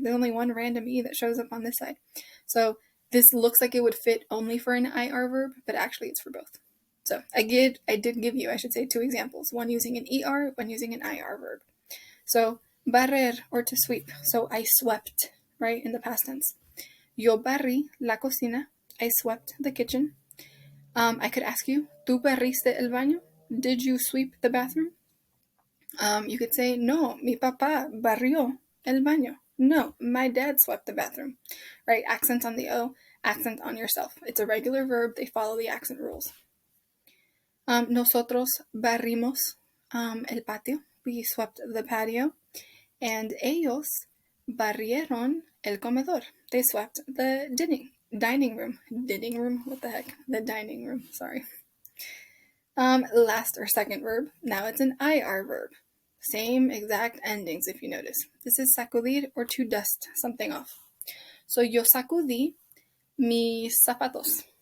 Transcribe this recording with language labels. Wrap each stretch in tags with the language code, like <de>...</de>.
<en>There's only one random E that shows up on this side. So this looks like it would fit only for an IR verb, but actually it's for both. So I did give you, I should say, 2 examples. One using an ER, one using an IR verb. So barrer, or to sweep. So I swept, right, in the past tense.</en> <es>Yo barrí la cocina.</es> <en>I swept the kitchen. I could ask you,</en> <es>¿tú barriste el baño?</es> <en>Did you sweep the bathroom? You could say,</en> <es>no, mi papá barrió el baño.</es> <en>No, my dad swept the bathroom. Right? Accent on the O, accent on yourself. It's a regular verb. They follow the accent rules.</en> <es>Nosotros barrimos el patio.</es> <en>We swept the patio. And</en> <es>ellos barrieron el comedor.</es> <en>They swept the dining room. Dining room? What the heck? The dining room. Sorry. Last or second verb. Now it's an IR verb. Same exact endings if you notice. This is sacudir, or to dust something off.</en> <es>So yo sacudí mis zapatos.</es>